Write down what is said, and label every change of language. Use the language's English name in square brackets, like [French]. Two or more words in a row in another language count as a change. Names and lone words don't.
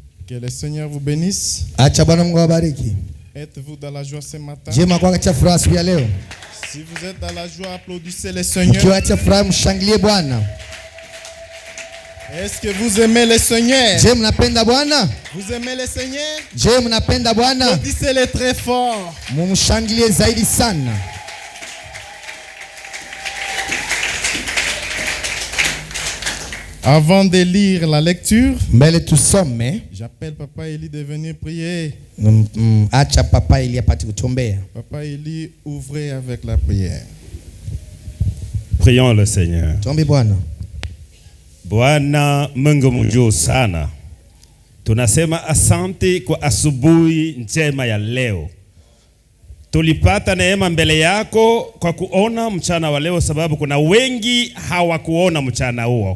[French] Que le Seigneur vous bénisse. [Swahili] Acha Bwana Mungu awabariki. [French] Êtes-vous dans la joie ce matin? [Swahili] Je mnakuwa katika furaha siku ya leo? [French] Si vous êtes dans la joie, applaudissez le Seigneur. [Swahili] Mkiwa katika furaha mshangilie Bwana. [French] Est-ce que vous aimez le Seigneur? [Swahili] Je mnapenda Bwana? [French] Vous aimez le Seigneur? [Swahili] Je mnapenda Bwana? [French] Applaudissez-le très fort. [Swahili] Mumshangilie zaidi sana. [French] Avant de lire la lecture, [Swahili] Mbele tusome. [French] j'appelle Papa Eli de venir prier. [Swahili] Acha Papa Eli apate kutuombea. [French] Papa Eli, ouvrez avec la prière. Prions le Seigneur. [Swahili] Tuombe Bwana. Bwana Mungu mkuu sana. Tunasema asante kwa asubuhi njema ya leo. Tulipata neema mbele yako kwa kuona mchana wa leo, sababu kuna wengi hawakuona mchana huo.